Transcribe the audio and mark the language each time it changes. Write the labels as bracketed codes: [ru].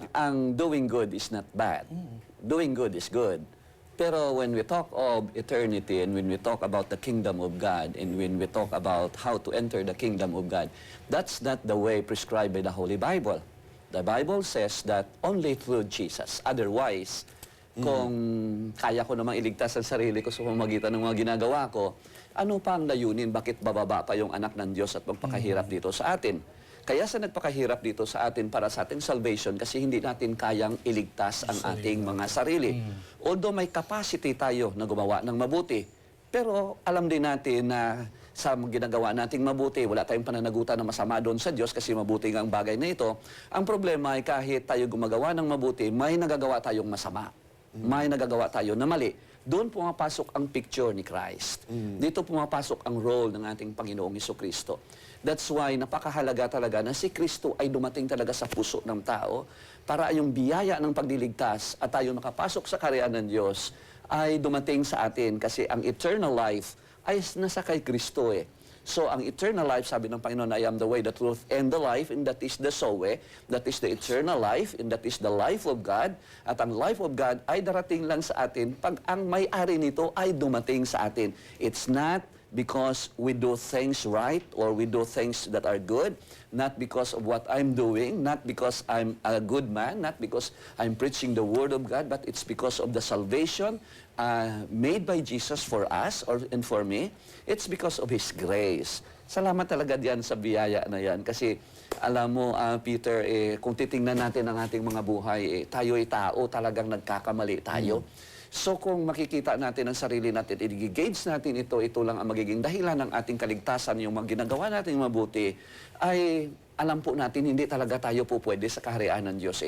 [en] Ang doing good is not bad. Doing good is good. Pero when we talk of eternity and when we talk about the kingdom of God and when we talk about how to enter the kingdom of God, that's not the way prescribed by the Holy Bible. The Bible says that only through Jesus. [tl] Otherwise, kung kaya ko namang iligtas ang sarili ko sa pamamagitan ng mga ginagawa ko, ano pa ang layunin? Bakit bababa pa yung anak ng Diyos at magpakahirap dito sa atin? Kaya sa nagpakahirap dito sa atin para sa ating salvation kasi hindi natin kayang iligtas ang ating mga sarili. Although may capacity tayo na gumawa ng mabuti, pero alam din natin na sa ginagawa nating mabuti, wala tayong pananagutan na masama doon sa Diyos kasi mabuti nga ang bagay na ito. Ang problema ay kahit tayo gumagawa ng mabuti, may nagagawa tayong masama. May nagagawa tayo na mali. Doon pumapasok ang picture ni Christ. Dito pumapasok ang role ng ating Panginoong Hesukristo. [en] That's why [tl] napakahalaga talaga na si Kristo ay dumating talaga sa puso ng tao para yung biyaya ng pagliligtas at tayo makapasok sa kaharian ng Diyos ay dumating sa atin kasi ang eternal life ay nasa kay Kristo . [en] So, ang eternal life, [tl] sabi ng Panginoon, [en] I am the way, the truth, and the life, and that is the Zoe, that is the eternal life, and that is the life of God. [tl] At ang life of God ay darating lang sa atin pag ang may-ari nito ay dumating sa atin. [en] It's not because we do things right or we do things that are good, not because of what I'm doing, not because I'm a good man, not because I'm preaching the Word of God, but it's because of the salvation made by Jesus for us and for me. It's because of His grace. [tl] Salamat talaga diyan sa biyaya na yan. Kasi alam mo, Peter, kung titingnan natin ang ating mga buhay, tayo ay tao, talagang nagkakamali tayo. So kung makikita natin ang sarili natin, i-gauge natin ito lang ang magiging dahilan ng ating kaligtasan, yung mga ginagawa natin mabuti, ay alam po natin hindi talaga tayo po pwede sa kaharian ng Diyos.